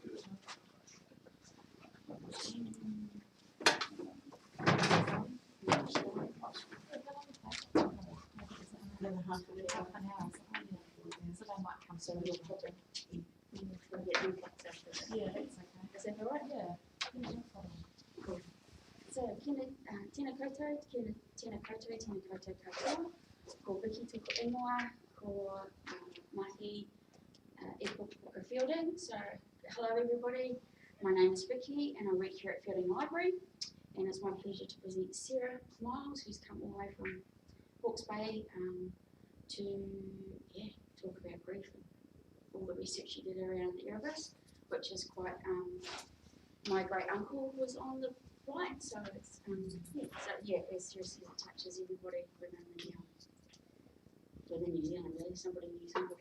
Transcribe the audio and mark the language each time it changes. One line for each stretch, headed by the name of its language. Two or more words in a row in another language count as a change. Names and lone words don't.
English: Half an hour. So they might come soon. We'll get impacts after that. Yeah, it's okay. Is that all right? Yeah. So,
Māori: tēnā koutou, tēnā koutou katoa, ko Vicky tuku ingoa, ko Mahi e Pukapuka Fielding.
English: So, hello everybody, my name is Vicky and I work here at Fielding Library, and it's my pleasure to present Sarah Myles, who's come all the way from Hawke's Bay to talk about grief and all the research she did around Erebus, which is quite, my great uncle was on the flight, so it's, as Sarah says, it touches everybody within New Zealand, really, somebody knows somebody.